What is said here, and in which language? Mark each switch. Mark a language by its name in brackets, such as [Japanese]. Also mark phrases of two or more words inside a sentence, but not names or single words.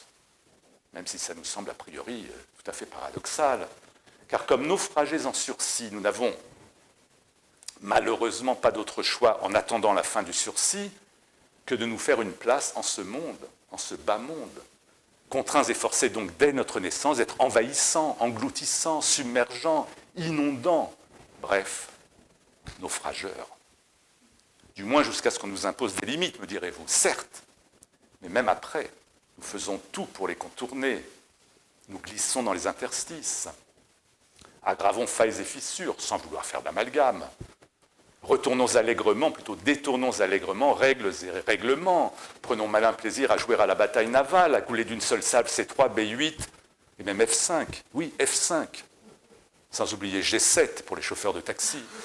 [French] Même si ça nous semble a priori tout à fait paradoxal, car comme naufragés en sursis, nous n'avons malheureusement pas d'autre choix en attendant la fin du sursis que de nous faire une place en ce monde, en ce bas monde, contraints et forcés donc dès notre naissance d'être envahissants, engloutissants, submergents, inondants, bref, naufrageurs. Du moins jusqu'à ce qu'on nous impose des limites, me direz-vous, certes, mais même après, nous faisons tout pour les contourner, nous glissons dans les interstices, aggravons failles et fissures sans vouloir faire d'amalgame, retournons allègrement, plutôt détournons allègrement règles et règlements, prenons malin plaisir à jouer à la bataille navale, à couler d'une seule salve C3, B8 et même F5, oui, F5, sans oublier G7 pour les chauffeurs de taxi.